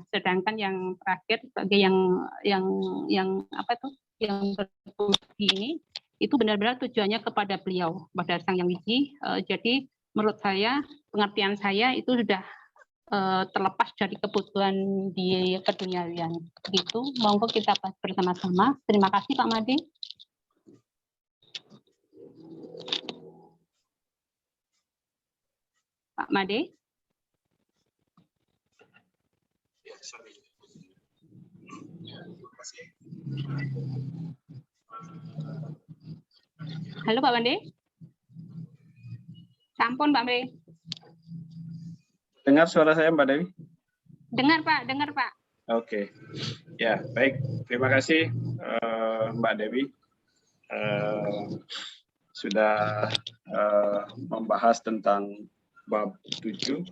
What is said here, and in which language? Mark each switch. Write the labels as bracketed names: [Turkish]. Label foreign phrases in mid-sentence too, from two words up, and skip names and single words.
[Indonesian] Sedangkan yang terakhir sebagai yang berbudi ini itu benar-benar tujuannya kepada beliau, pada Sang Yang Widi. Jadi menurut saya, pengertian saya itu sudah terlepas dari kebutuhan di keduniawian. Begitu, monggo kita bahas bersama-sama. Terima kasih Pak Made. Pak Made. Halo Pak Made. Sampun Pak Made. Dengar suara saya Mbak Dewi? Dengar Pak, dengar Pak. Oke, ya baik. Terima kasih Mbak Dewi sudah membahas tentang bab 7.